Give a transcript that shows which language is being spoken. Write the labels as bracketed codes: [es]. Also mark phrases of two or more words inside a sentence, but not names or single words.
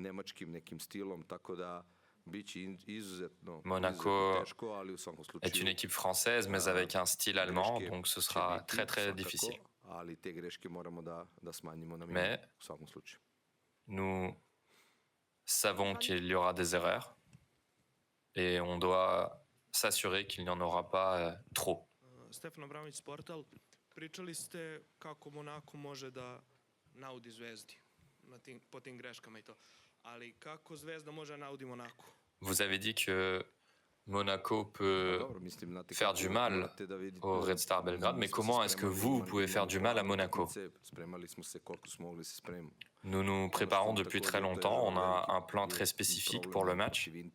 [fr] Monaco est une équipe française, mais avec un style allemand, donc ce sera très très difficile. Mais nous savons qu'il y aura des erreurs et on doit s'assurer qu'il n'y en aura pas trop. [sr] Stefan Abramović, Sportal, pričali ste kako Monako može da naudi Zvezdi po tim greškama i to. Ali kako Zvezda može da naudi Monako? [fr] Vous avez dit que Monaco peut faire du mal au Red Star Belgrade, mais comment est-ce que vous pouvez faire du mal à Monaco? Nous nous préparons depuis très longtemps, on a un plan très spécifique pour le match.